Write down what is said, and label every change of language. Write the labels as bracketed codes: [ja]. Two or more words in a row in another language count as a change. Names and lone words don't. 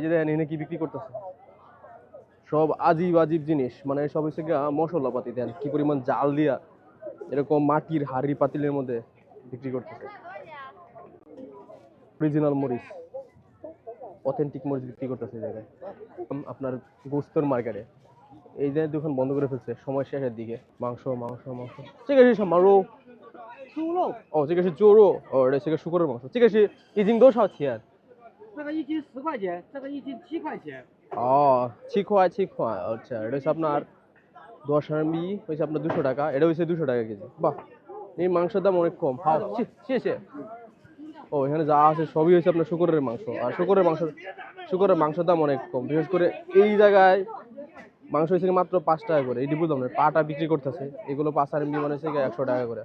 [bn] যে দেখেন এনে কি বিক্রি করতেছে, সব আজীব আজীব জিনিস, মানে সব হচ্ছে গিয়ে মশলাপাতি, দেন কি পরিমাণ জাল দিয়া এরকম মাটির হাড়ি পাতিলের মধ্যে বিক্রি করতেছে। অরিজিনাল মরিচ, অথেন্টিক মরিচ বিক্রি করতেছে এই জায়গায়। আপনার গোস্তর মার্কেটে এই যে দোকান বন্ধ করে ফেলছে সময় শেষের দিকে। মাংস মাংস মাংস, ঠিক আছে মারো [zh] 哦，这个是猪肉，哦，这个是猪肉嘛，这个是一斤多少钱？这个一斤10块钱，这个一斤7块钱。哦，7块7块, [bn] আচ্ছা, এটা হচ্ছে আপনার 10 RMB, হচ্ছে আপনার 200 টাকা, এটা হচ্ছে 200 টাকা কেজি। বাহ, এই মাংসের দাম অনেক কম। হাও, শেষে ও এখানে যা আছে সবই হচ্ছে আপনার শুকরের মাংস, আর শুকরের মাংসের দাম অনেক কম। বিশেষ করে এই জায়গায় মাংস হচ্ছে মাত্র 5 টাকা করে, এটি বুঝলাম না, পাটা বিক্রি করতেছে এগুলো 5 RMB, মানে হচ্ছে 100 টাকা করে।